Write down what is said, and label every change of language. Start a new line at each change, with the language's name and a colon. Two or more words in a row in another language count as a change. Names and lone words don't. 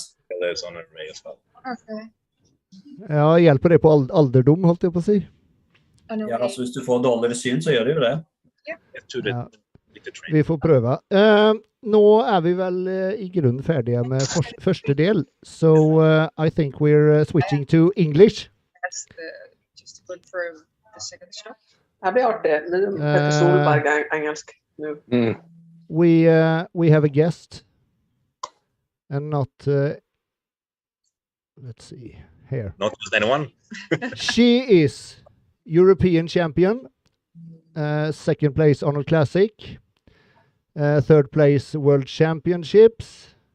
Norwegian: Ja, det er sånn med meg i hvert fall. Ja, hjelper det på alderdom, holdt jeg på å si? Ja, altså hvis du får dårligere syn, så gjør det jo det. Jeg tror det er litt train. Vi får prøve. Nå er vi vel i grunnen ferdige med første del,
English: so I think we're switching to English. Just to confirm the second stop.
Norwegian: Det blir artig. Det heter Solberg engelsk nå.
English: We have a guest, and not, let's see, here. Not just anyone. She is European champion, second place Arnold Classic, third place World Championships.